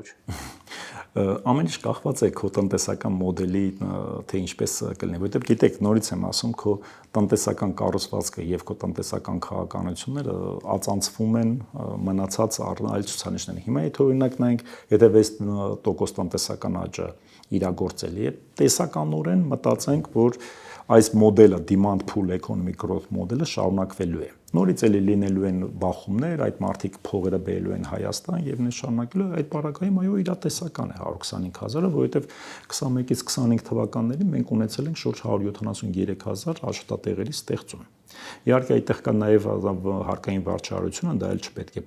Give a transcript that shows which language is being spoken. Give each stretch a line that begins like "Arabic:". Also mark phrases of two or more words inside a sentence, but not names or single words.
Armenian: Ամեն ինչ կախված է քո տնտեսական մոդելի, թե ինչպես կլինի, որովհետև գիտեք, նորից եմ ասում, քո տնտեսական կառուցվածքը եւ քո տնտեսական քաղաքականությունները ածանցվում են մնացած այլ ցուցանիշների։ Հիմա եթե օրինակ նայենք, եթե 6% տնտեսական աճը իրագործելի է, տեսականորեն մտածենք, որ այս մոդելը
English: demand pull economic growth
Armenian: մոդելը շարունակվելու է։ Նորից էլի լինելու են բախումներ, այդ մարդիկ փողերը բերելու են Հայաստան եւ նշանակելու այդ պարագայում այո իրատեսական է 125,000-ը, որովհետեւ 21-ից 25 թվականներին մենք ունեցել ենք շուրջ 173,000 աշխատատեղերի ստեղծում։ Իհարկե այդտեղ կա նաև հարկային վարչարությունը, դա էլ չպետք է